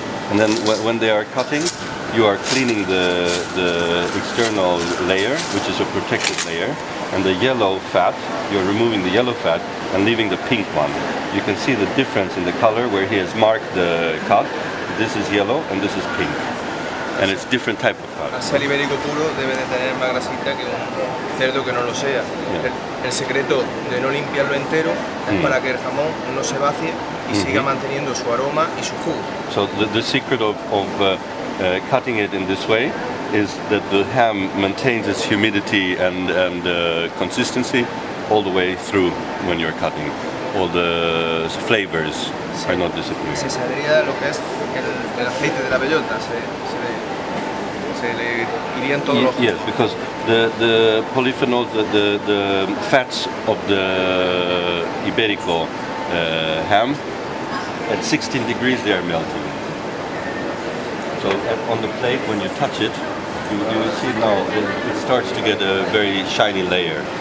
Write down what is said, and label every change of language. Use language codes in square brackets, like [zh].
[en] And then when they are cutting, you are cleaning the external layer, which is a protected layer, and the yellow fat, you're removing the yellow fat and leaving the pink one. You can see the difference in the color where he has marked the cut. This is yellow and this is pink. And it's different type of fat. [es] Así el ibérico puro debe de tener más grasita que un cerdo que no lo sea. El secreto de no limpiarlo entero es para que el jamón no se vacíe y siga manteniendo su aroma y su jugo. [en] So the secret of cutting it in this way is that the ham maintains its humidity and consistency all the way through when you're cutting. All the flavors are not disappearing. [es] Se saldría lo que es el aceite de la bellota, se le irían todos los... [en] Yes, because the polyphenols, the fats of the Iberico ham, at 16 degrees they are melting. So on the plate, when you touch it, you will see now it starts to get a very shiny layer.